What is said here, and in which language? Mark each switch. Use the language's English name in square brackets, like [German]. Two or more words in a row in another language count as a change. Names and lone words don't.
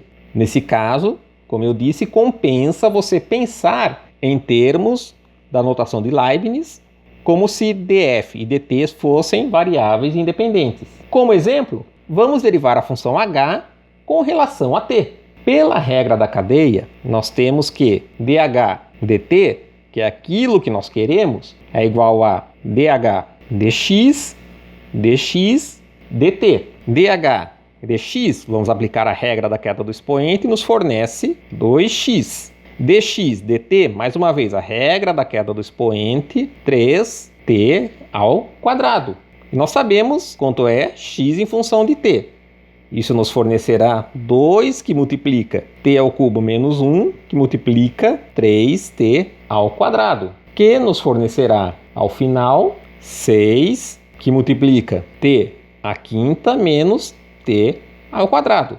[Portuguese] Nesse caso, como eu disse, compensa você pensar em termos da notação de Leibniz como se df e dt fossem variáveis independentes. Como exemplo, vamos derivar a função h com relação a t. Pela regra da cadeia, nós temos que dh dt, que é aquilo que nós queremos, é igual a dh dx, dx dt. dh dx, vamos aplicar a regra da queda do expoente, nos fornece 2x. dx dt, mais uma vez, a regra da queda do expoente, 3t ao quadrado. E nós sabemos quanto é x em função de t. Isso nos fornecerá 2 que multiplica t ao cubo menos 1, que multiplica 3t ao quadrado, que nos fornecerá, ao final, 6 que multiplica t à quinta menos t ao quadrado.